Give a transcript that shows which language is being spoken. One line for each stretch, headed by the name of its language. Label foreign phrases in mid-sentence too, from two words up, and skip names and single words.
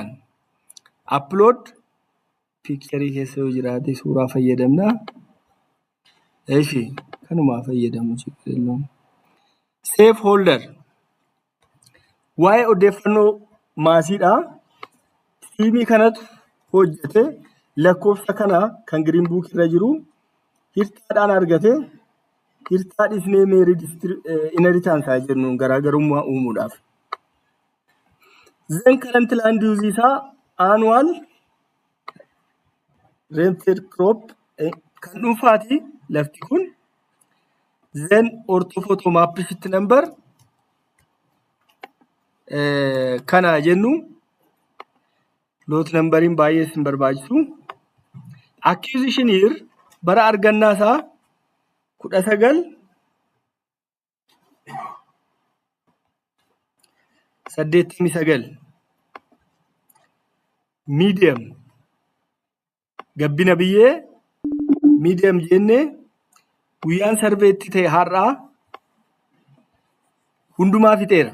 English: Upload picture
Oromo: keessa yoo jiraate suuraa fayyadamna. Eeshi kanumaa fayyadamu jechuudha.
English: Safe holder
Oromo: waa'ee odeeffannoo maasiidha. Tiimii kanatu hojjete lakkoofsa kana kan
English: green book
Oromo: irra jiru hirtaadhaan argate. Hirtaa dhisnee meerii inheritance jennuun garaagarummaa uumuudhaaf.
English: Then current land use isaa annual rented crop
Oromo: kan dhuunfaati lafti kun.
English: Then orthophoto map sheet number
Oromo: kana jennu
English: lot numberiin
Oromo: baay'ee sin barbaachisu.
English: Acquisition year
Oromo: bara argannaa isaa 1989. Medium gabbina biyyee medium jenne guyyaan sarveetti ta'e har'aa hundumaa fixeera.